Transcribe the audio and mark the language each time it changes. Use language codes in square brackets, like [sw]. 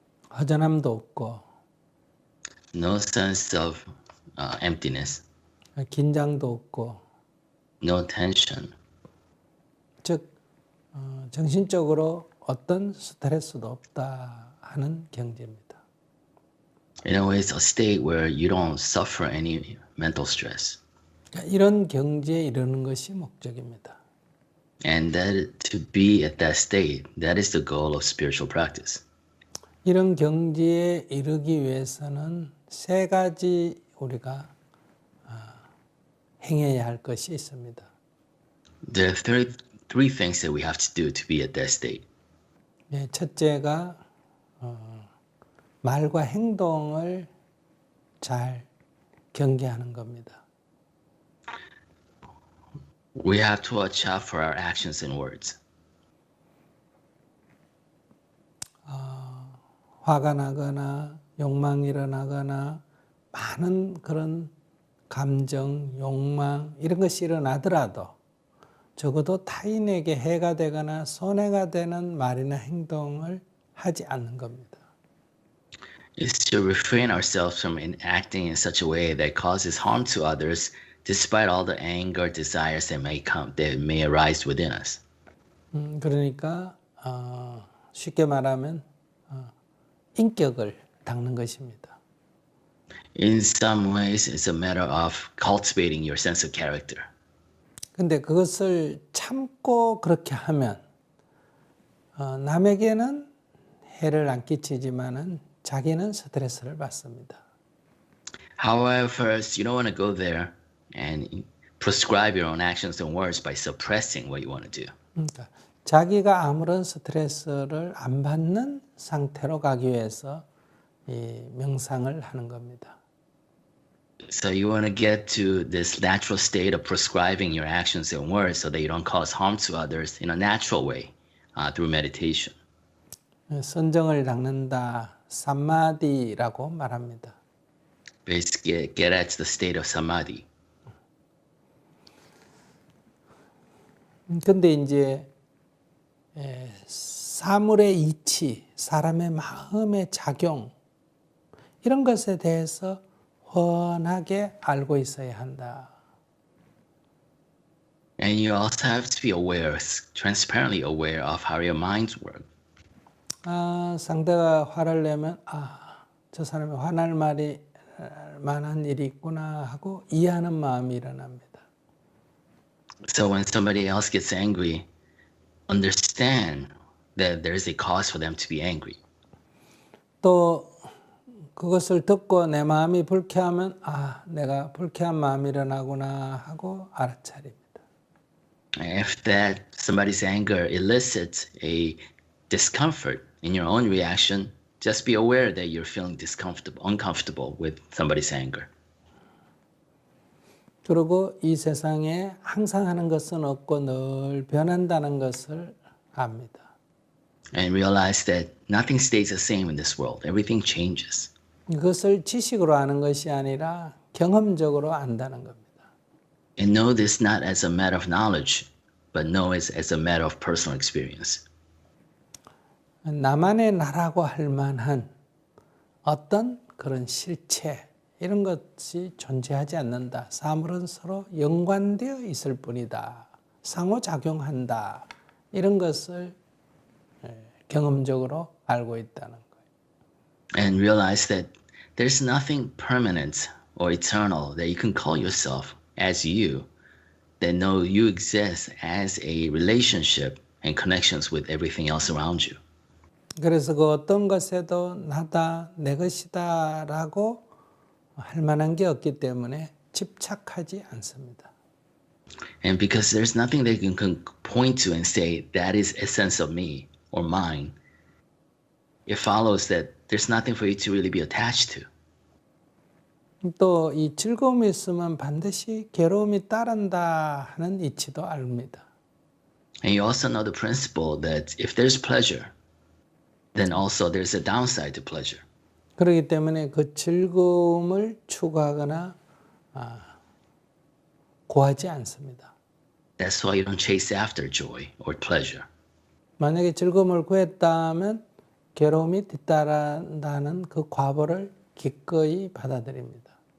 [ko] 허전함도 없고, [en] no sense of emptiness, [ko] 긴장도 없고, [en] no tension. [ko] 즉 정신적으로 어떤 스트레스도 없다 하는 경지입니다. [en] In a way, it's a state where you don't suffer any mental stress. [ko] 이런 경지에 이르는 것이 목적입니다. [en] And that to be at that state, that is the goal of spiritual practice. [ko] 이런 경지에 이르기 위해서는 세 가지 우리가 행해야 할 것이 있습니다. [en] There are three things that we have to do to be at that state. [ko] 첫째가 말과 행동을 잘 경계하는 겁니다. [en] We have to watch out for our actions and words. [ko] 화가 나거나 욕망이 일어나거나 많은 그런 감정, 욕망 이런 것이 일어나더라도 적어도 타인에게 해가 되거나 손해가 되는 말이나 행동을 하지 않는 겁니다. [en] Is to refrain ourselves from acting in such a way that causes harm to others, despite all the anger, desires that may arise within us. [ko] 그러니까 쉽게 말하면 인격을 닦는 것입니다. [en] In some ways, it's a matter of cultivating your sense of character. [ko] 근데 그것을 참고 그렇게 하면 남에게는 해를 안 끼치지만은 자기는 스트레스를 받습니다. [en] However, you don't want to go there and prescribe your own actions and words by suppressing what you want to do. [ko] 그러니까 자기가 아무런 스트레스를 안 받는 상태로 가기 위해서 이 명상을 하는 겁니다. [en] So you want to get to this natural state of prescribing your actions and words so that you don't cause harm to others in a natural way through meditation. [ko] 선정을 닦는다, 삼마디라고 말합니다. [en] Basically, get at the state of samadhi. [ko] 근데 이제 사물의 이치, 사람의 마음의 작용 이런 것에 대해서 훤하게 알고 있어야 한다. [en] And you also have to be aware, transparently aware of how your minds work. [ko] 상대가 화를 내면 저 사람이 화날 만한 일이 있구나 하고 이해하는 마음이 일어납니다. [en] So when somebody else gets angry, understand that there is a cause for them to be angry. [ko] 또 그것을 듣고 내 마음이 불쾌하면 아, 내가 불쾌한 마음이 일어나구나 하고 알아차립니다. [en] If that somebody's anger elicits a discomfort in your own reaction, just be aware that you're feeling uncomfortable with somebody's anger. [ko] 그리고 이 세상에 항상 하는 것은 없고 늘 변한다는 것을 압니다. [en] And realize that nothing stays the same in this world. Everything changes. [ko] 그것을 지식으로 아는 것이 아니라 경험적으로 안다는 겁니다. [en] And know this not as a matter of knowledge, but know it as a matter of personal experience. [ko] 나만의 나라고 할 만한 어떤 그런 실체 이런 것이 존재하지 않는다. 사물은 서로 연관되어 있을 뿐이다. 상호작용한다. 이런 것을 경험적으로 알고 있다는 거예요. [en] And realize that there's nothing permanent or eternal that you can call yourself as you, that know you exist as a relationship and connections with everything else around you. [ko] 그래서 그 어떤 것에도 나다, 내 것이다 라고 할 만한 게 없기 때문에 집착하지 않습니다. [en] And because there's nothing that you can point to and say, that is essence of me or mine, it follows that there's nothing for you to really be attached to. [ko] 또 이 즐거움이 있으면 반드시 괴로움이 따른다 하는 이치도 압니다. [en] And you also know the principle that if there's pleasure, then also there's a downside to pleasure. [ko] 그렇기 때문에 그 즐거움을 추구하거나 구하지 않습니다. [en] That's why you don't chase after joy or pleasure. [ko] 만약에 즐거움을 구했다면 괴로움이 뒤따른다는 그 과보를 기꺼이 받아들입니다.